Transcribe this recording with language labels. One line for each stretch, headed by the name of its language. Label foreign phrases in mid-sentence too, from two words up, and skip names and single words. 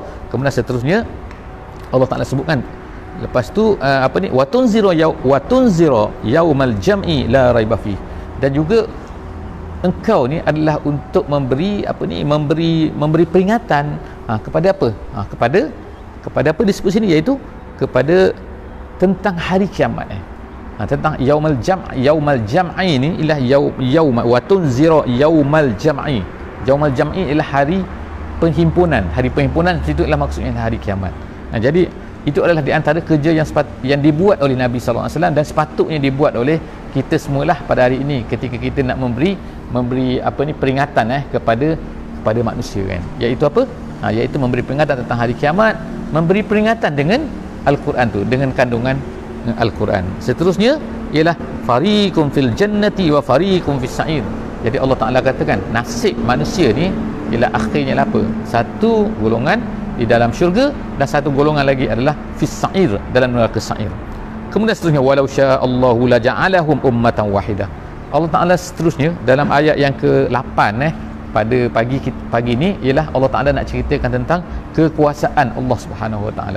Malay: Kemudian seterusnya Allah Taala sebutkan lepas tu
Arabic: وتنذر يوم الجمع لا ريب في,
Malay: dan juga engkau ni adalah untuk memberi memberi peringatan kepada apa? Kepada apa disebut sini, iaitu kepada tentang hari kiamat tentang
Arabic: يوم الجمع
Malay: ni ialah
Arabic: وتنذر يوم الجمع. يوم الجمع
Malay: ialah hari penghimpunan. Hari penghimpunan itu ialah maksudnya hari kiamat. Jadi itu adalah di antara kerja yang dibuat oleh Nabi
Arabic: صلى الله عليه وسلم
Malay: dan sepatutnya dibuat oleh kita semualah pada hari ini ketika kita nak memberi peringatan kepada manusia kan. Iaitu apa? Iaitu memberi peringatan tentang hari kiamat, memberi peringatan dengan Al-Quran tu, dengan kandungan Al-Quran. Seterusnya ialah
Arabic: فريق في الجنة وفريق في السعير.
Malay: Jadi Allah Taala katakan nasib manusia ni ialah akhirnya apa? Satu golongan di dalam syurga dan satu golongan lagi adalah
Arabic: في السعير,
Malay: dalam neraka sa'ir. Kemudian seterusnya
Arabic: ولو شاء الله لجعلهم أمة واحدة.
Malay: Allah Taala seterusnya dalam ayat yang ke-8 pada pagi ni ialah Allah Taala nak ceritakan tentang kekuasaan Allah
Arabic: سبحانه وتعالى.